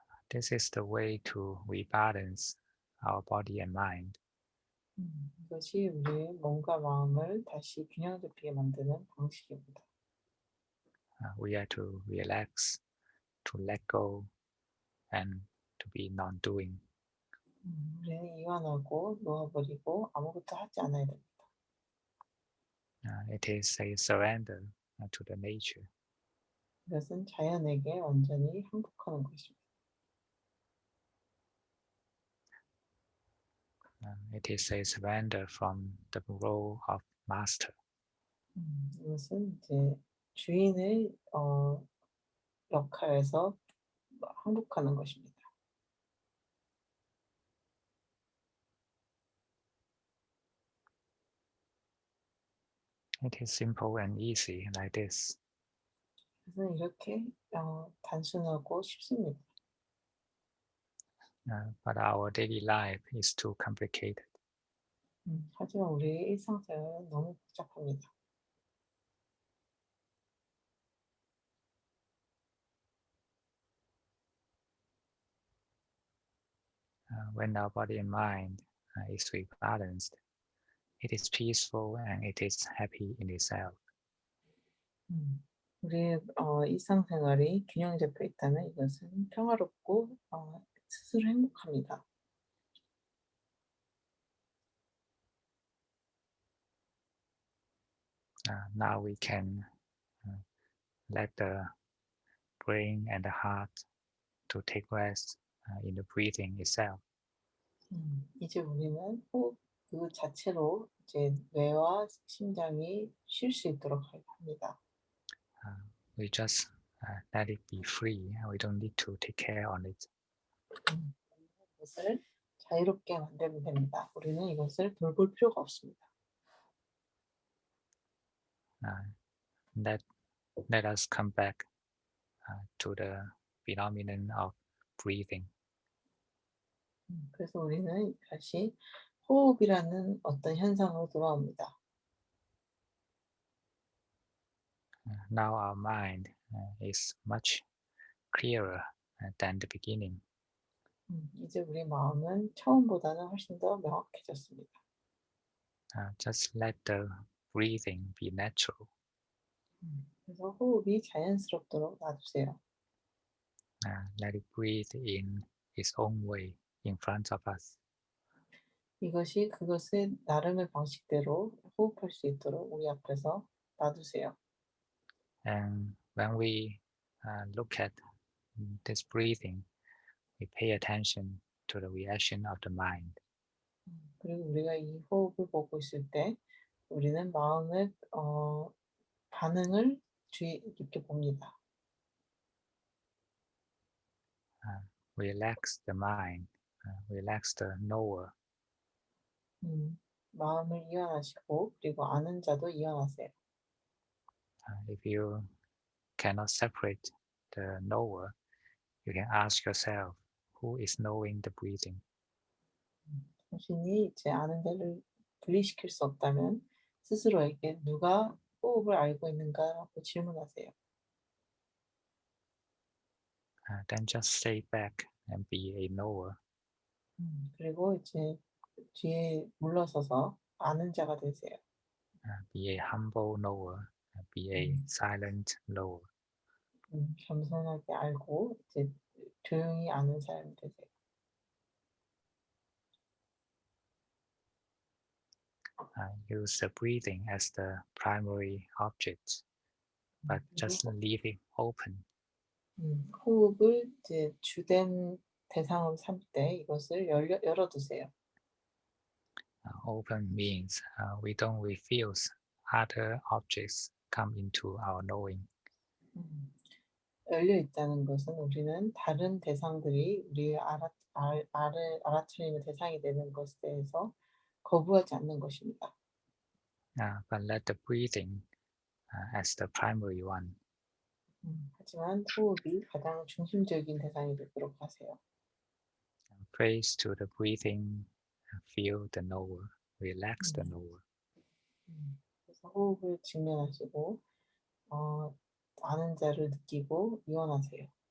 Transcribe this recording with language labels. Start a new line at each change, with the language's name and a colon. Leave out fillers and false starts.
English: This is the way to rebalance our body and mind.
Korean: 이것이 우리의 몸과 마음을 다시 균형 잡히게 만드는 방식입니다.
English: We are to relax, to let go, and to be non-doing.
Korean: 우리는 이완하고 놓아버리고 아무것도 하지 않아야 됩니다.
English: It is a surrender to the nature.
Korean: 이것은 자연에게 완전히 항복하는 것입니다.
English: It is a surrender from the role of master.
Korean: 이것은 이제 주인의 역할에서 항복하는 것입니다.
English: It is simple and easy like this.
Korean: 그래서 이렇게 단순하고 쉽습니다.
English: But our daily life is too complicated.
Korean: 하지만 우리의 일상생활은 너무 복잡합니다.
English: When our body and mind is rebalanced, it is peaceful and it is happy in itself.
Korean: 우리의 일상생활이 균형 잡혀 있다면 이것은 평화롭고 스스로 행복합니다.
English: Now we can let the brain and the heart to take rest in the breathing itself.
Korean: 이제 우리는 호흡 그 자체로 이제 뇌와 심장이 쉴 수 있도록 합니다.
English: We just let it be free. We don't need to take care on it.
Korean: 이것을 자유롭게 만들면 됩니다. 우리는 이것을 돌볼 필요가 없습니다.
English: Let let us come back to the phenomenon of breathing.
Korean: 그래서 우리는 다시 호흡이라는 어떤 현상으로 돌아옵니다.
English: Now our mind is much clearer than the beginning.
Korean: 이제 우리 마음은 처음보다는 훨씬 더 명확해졌습니다.
English: Just let the breathing be natural.
Korean: 그래서 호흡이 자연스럽도록 놔두세요.
English: Let it breathe in its own way in front of us.
Korean: 이것이 그것의 나름의 방식대로 호흡할 수 있도록 우리 앞에서 놔두세요.
English: And when we look at this breathing, we pay attention to the reaction of the mind.
Korean: 그리고 우리가 이 호흡을 보고 있을 때 우리는 마음의 반응을 주의 깊게 봅니다.
English: Relax the mind, relax the knower.
Korean: 마음을 이완하시고 그리고 아는 자도 이완하세요.
English: If you cannot separate the knower, you can ask yourself, who is knowing the breathing?
Korean: 당신이 이제 아는 자를 분리시킬 수 없다면 스스로에게 누가 호흡을 알고 있는가라고 질문하세요.
English: Then just stay back and be a knower.
Korean: 그리고 이제 뒤에 물러서서 아는 자가 되세요.
English: Be a humble knower. Be a silent knower.
Korean: 겸손하게 알고 이제 조용히 아는 사람이 되세요.
English: Use the breathing as the primary object, but just leave it open.
Korean: 호흡을 이제 주된 대상으로 삼을 때 이것을 열어두세요.
English: Open means we don't refuse other objects come into our knowing. 음.
Korean: 열려 있다는 것은 우리는 다른 대상들이 우리의 알아차림의 대상이 되는 것에 대해서 거부하지 않는 것입니다.
English: But let the breathing as the primary one.
Korean: 하지만 호흡이 가장 중심적인 대상이 되도록 하세요.
English: Praise to the breathing, feel the knower, relax the 음. knower.
Korean: 그래서 호흡을 직면하시고 아는 자를 느끼고 이완하세요.